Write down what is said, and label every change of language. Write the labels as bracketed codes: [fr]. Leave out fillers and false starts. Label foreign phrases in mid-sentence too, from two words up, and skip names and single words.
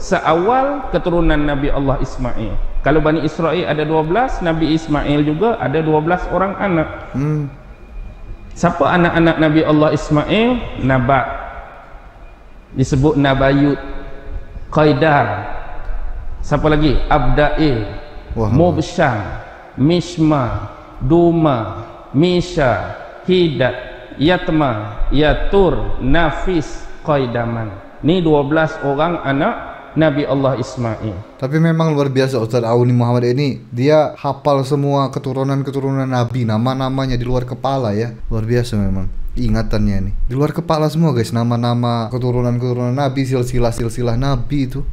[ms] Seawal keturunan Nabi Allah Ismail. Kalau Bani Israel ada 12, Nabi Ismail juga ada 12 orang anak. Siapa anak-anak Nabi Allah Ismail? Nabat, disebut Nabayut, Qaidar. Siapa lagi? Abdail, Wah. Mubsyam, Mishma, Duma, Misha, Hidat, Yatma, Yatur, Nafis, Qaidaman. Ni 12 orang anak Nabi Allah Ismail. Tapi memang luar biasa Ustaz Auni Muhammad ini. Dia hafal semua keturunan-keturunan Nabi, nama-namanya di luar kepala ya. Luar biasa memang ingatannya ini. Di luar kepala semua guys, nama-nama keturunan-keturunan Nabi, silsilah-silsilah Nabi itu.